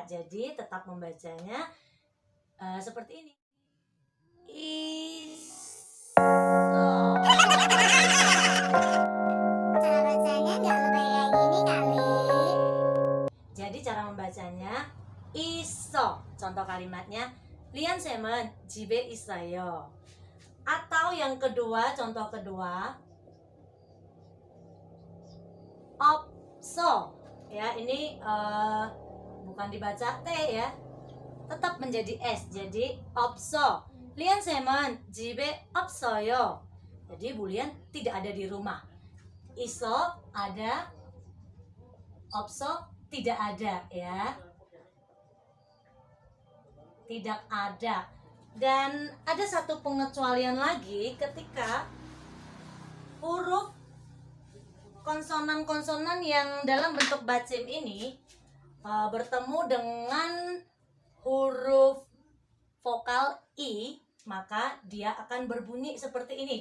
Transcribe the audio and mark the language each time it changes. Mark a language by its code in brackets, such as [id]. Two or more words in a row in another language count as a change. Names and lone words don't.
[id] Jadi tetap membacanya seperti ini. Is. Cara bacanya nggak lebih kayak gini kali. Jadi cara membacanya iso. Contoh kalimatnya [ko] 리안쌤은 집에 있어요. [id] Atau yang kedua, contoh kedua, opso ya, ini bukan dibaca T ya, tetap menjadi S, jadi opso. [ko] 리안쌤은 집에 없어요. [id] Jadi bulian tidak ada di rumah. Iso ada, opso tidak ada ya, tidak ada. Dan ada satu pengecualian lagi ketika huruf konsonan-konsonan yang dalam bentuk batsim ini bertemu dengan huruf vokal I, maka dia akan berbunyi seperti ini.